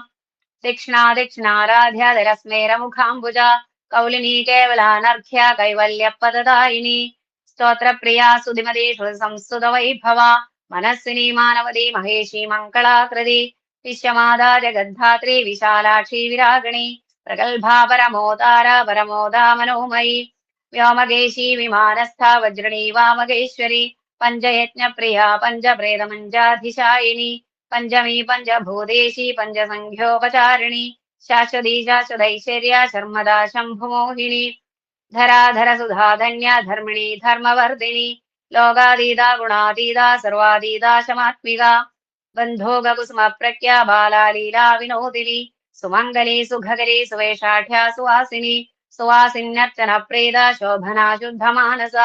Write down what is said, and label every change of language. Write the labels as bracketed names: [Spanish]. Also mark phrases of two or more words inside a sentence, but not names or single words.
[Sanskrit] ദക്ഷിണാരാധ്യ ധരസ്മേര മുഖാംബുജ കൗലിനി കേവലാനർഘ്യ കൈവല്യപദദായിനി സ്തോത്രപ്രിയ സുധിമതി സംസ്തുത വൈഭവ മനസ്സിനി മാനവതി മഹേഷി മംഗളാകൃതി വിശ്വമാതാ ജഗദ്ധാത്രി വിശാലാക്ഷി വിരാഗിണി പ്രഗൽഭാ പരമോദാര പരമോദാ മനോമയി വ്യോമകേശി വിമാനസ്ഥ വജ്രണി വാമകേശ്വരി പഞ്ചയജ്ഞപ്രിയ പഞ്ചപ്രേതമഞ്ജാധിശായിനി പഞ്ചമീ പഞ്ചഭൂതേശി പഞ്ചസംഖ്യോപചാരിണി शाश्वती शाश्वतैश्वर्या शर्मदा शम्भुमोहिनी धराधर सुधाधन्या धर्मिणी धर्मवर्धिनी लोकातीता गुणातीता सर्वातीता शमात्मिका बन्धोगकुसुमप्रज्ञा बाला लीला विनोदिनी सुमङ्गली सुखकरी सुवेशाढ्या सुवासिनी सुवासिन्यर्चन प्रेदा शोभना शुद्धमानसा